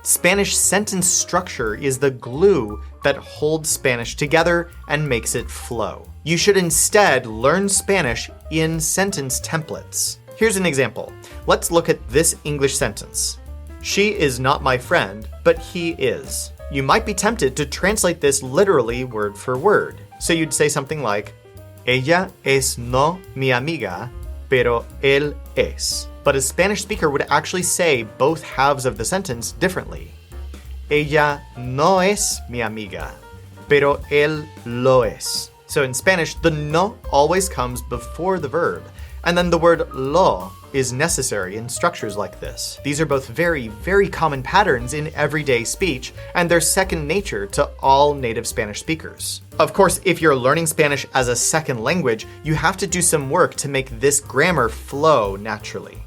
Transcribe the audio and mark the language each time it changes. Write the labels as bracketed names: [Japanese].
[English] Spanish sentence structure is the glue that holds Spanish together and makes it flow. You should instead learn Spanish in sentence templates. Here's an example. Let's look at this English sentence. She is not my friend, but he is. You might be tempted to translate this literally word for word. So you'd say something like, [Spanish] Ella es no mi amiga, pero él es. [English] But a Spanish speaker would actually say both halves of the sentence differently. [Spanish] Ella no es mi amiga, pero él lo es. [English] So in Spanish, the no always comes before the verb, and then the word lo is necessary in structures like this. These are both very, very common patterns in everyday speech, and they're second nature to all native Spanish speakers. Of course, if you're learning Spanish as a second language, you have to do some work to make this grammar flow naturally.